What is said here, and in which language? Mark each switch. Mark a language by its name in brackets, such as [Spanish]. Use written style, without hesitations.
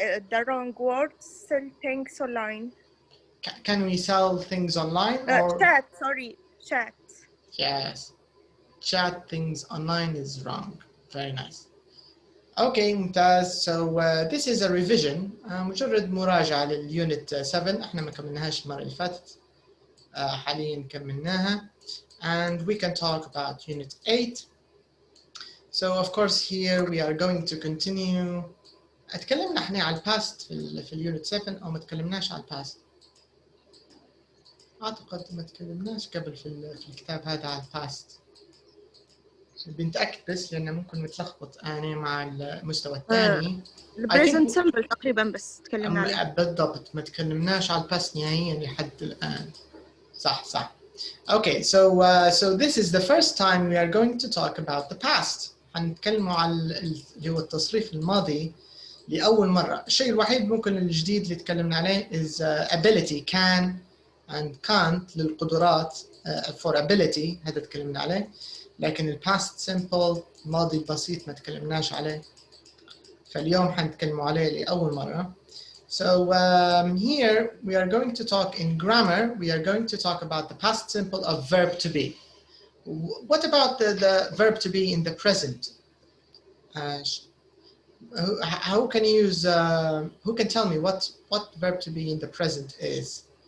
[English] The wrong word, sell things online. Can we sell things online or? Chat, sorry, chat. Yes. Chat things online is wrong. Very nice. Okay, [Arabic] ممتاز. [English] So this is a revision. [Arabic] مجرد مراجعة للunit 7. احنا ما كملناهاش المرة اللي فاتت. حاليا كملناها. [English] And we can talk about unit 8. So of course here we are going to continue. [Arabic] اتكلمنا احنا على الباست في اليونت 7 او ما تكلمناش على الباست؟ اعتقد ما تكلمناش قبل في الكتاب هذا على الباست. بنتاكد بس لانه ممكن متلخبط انا مع المستوى الثاني. البريزنت سمبل تقريبا بس تكلمنا عليه. بالضبط ما تكلمناش على الباست نهائيا لحد الان. صح. [English] Okay, so this is the first time we are going to talk about the past. [Arabic] حنتكلموا على اللي هو التصريف الماضي لأول مرة. الشيء الوحيد ممكن الجديد اللي تكلمنا عليه [English] is ability, can and can't [Arabic] للقدرات [English] for ability [Arabic] هذا تكلمنا عليه. لكن ال past simple ماضي البسيط ما تكلمناش عليه. فاليوم حنتكلموا عليه لأول مرة. [English] So here we are going to talk in grammar. We are going to talk about the past simple of verb to be. What about the verb to be in the present? How can you use? Who can tell me what verb to be in the present is?